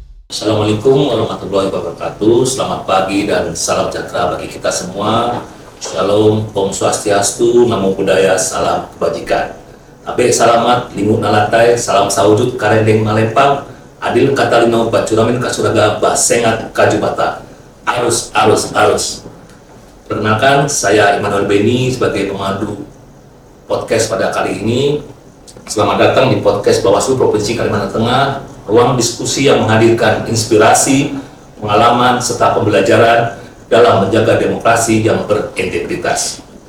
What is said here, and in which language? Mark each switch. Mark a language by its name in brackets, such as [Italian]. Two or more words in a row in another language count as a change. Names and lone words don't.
[Arabic] السلام عليكم ورحمة الله وبركاته. [Indonesian] Selamat pagi dan salam sejahtera bagi kita semua. Shalom, [Sanskrit] Om Swastiastu, [Pali] Namo Buddhaya, [Indonesian] salam kebajikan. [Kendayan] Abe salamat, lingu nalatai, salam sawujud, karendeng malempang, adil katalino bacuramin kasuraga basengat kajubata. [Ngaju] Arus, arus, arus. [Indonesian] Perkenalkan, saya Immanuel Beni sebagai pemandu podcast pada kali ini. Selamat datang di podcast Bawaslu Provinsi Kalimantan Tengah, ruang diskusi yang menghadirkan inspirasi, pengalaman, serta pembelajaran dalam menjaga demokrasi yang berintegritas.